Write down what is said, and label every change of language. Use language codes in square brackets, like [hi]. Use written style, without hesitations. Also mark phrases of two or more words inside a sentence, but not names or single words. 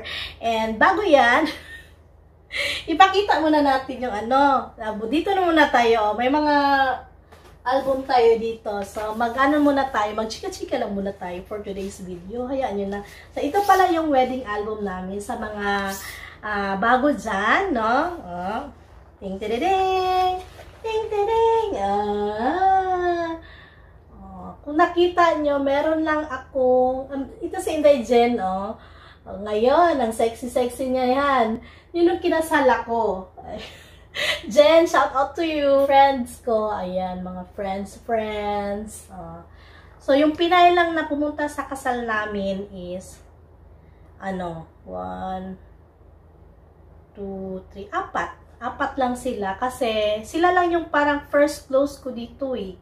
[tl] And bago yan, ipakita muna natin yung dito na muna tayo. May mga album tayo dito. So, muna tayo. Mag-chika-chika lang muna tayo [en] for today's video. [tl] Hayaan nyo na. So, ito pala yung [en] wedding album [tl] namin sa mga bago dyan, no? Ting-tididing! Ting-tiding! Kung nakita nyo, meron lang ako, ito si Inday Jen, ngayon, ang sexy-sexy niya yan. Yun yung kinasal ako. Jen, [en] shout out to you. Friends ko. [tl] Ayan, mga friends. So, yung Pinay lang na pumunta sa kasal namin is, 1, 2, 3, 4. 4 lang sila. Kasi, sila lang yung parang first close ko dito eh.